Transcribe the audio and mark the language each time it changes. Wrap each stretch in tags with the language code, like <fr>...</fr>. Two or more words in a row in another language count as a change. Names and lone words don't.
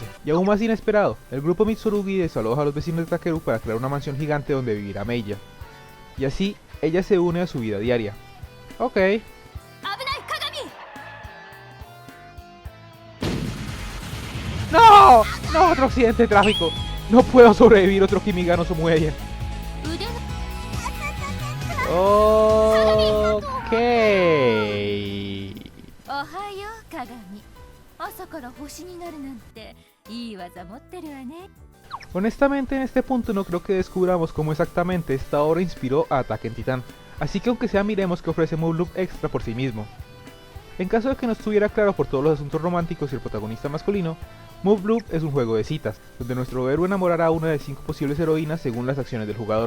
<es>Y aún más inesperado, el grupo Mitsurugi desaloja a los vecinos de Takeru para crear una mansión gigante donde vivirá Meiya. Y así, ella se une a su vida diaria. Ok. ¡No! ¡No! ¡Otro accidente de tráfico! ¡No puedo sobrevivir otro Kimi ga no Somouei! Ok.</es> <ja>おはよう鏡。朝から星になるなんていい技持ってるわね。</ja> <es>Honestamente en este punto no creo que descubramos cómo exactamente esta obra inspiró a Ataque en Titán, así que aunque sea miremos que ofrece Move Loop Extra por sí mismo. En caso de que no estuviera claro por todos los asuntos románticos y el protagonista masculino, Move Loop es un juego de citas, donde nuestro héroe enamorará a una de 5 posibles heroínas según las acciones del jugador.</es>